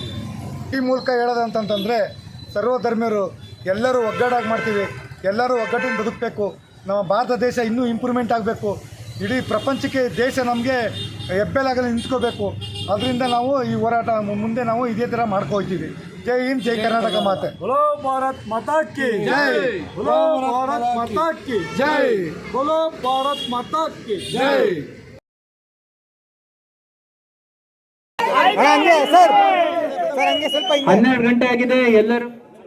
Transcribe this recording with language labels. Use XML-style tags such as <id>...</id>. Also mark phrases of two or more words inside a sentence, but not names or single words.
<kn>ಈ ಮೂಲಕ ಹೇಳೋದಂತಂದರೆ ಸರ್ವಧರ್ಮೀಯರು ಎಲ್ಲರೂ ಒಗ್ಗಟ್ಟಾಗಿ ಮಾಡ್ತೀವಿ, ಎಲ್ಲರೂ ಒಗ್ಗಟ್ಟಿನ ಬದುಕಬೇಕು. ನಮ್ಮ ಭಾರತ ದೇಶ ಇನ್ನೂ ಇಂಪ್ರೂವ್ಮೆಂಟ್ ಆಗಬೇಕು, ಇಡೀ ಪ್ರಪಂಚಕ್ಕೆ ದೇಶ ನಮಗೆ ಹೆಬ್ಬೆಲಾಗಲು ನಿಂತ್ಕೋಬೇಕು. ಅದರಿಂದ ನಾವು ಈ ಹೋರಾಟ ಮುಂದೆ ನಾವು ಇದೇ ಥರ ಮಾಡ್ಕೊಳ್ತೀವಿ. ಜೈ ಹಿಂದ್, ಜೈ ಕರ್ನಾಟಕ ಮಾತೆ.</kn> <hi>बोलो भारत माता की जय, बोलो भारत माता की</hi> <kn>ಜೈ,</kn> <hi>बोलो भारत माता की</hi> <kn>ಜೈ. 12 ಗಂಟೆ ಆಗಿದೆ. ಎಲ್ಲರೂ</kn>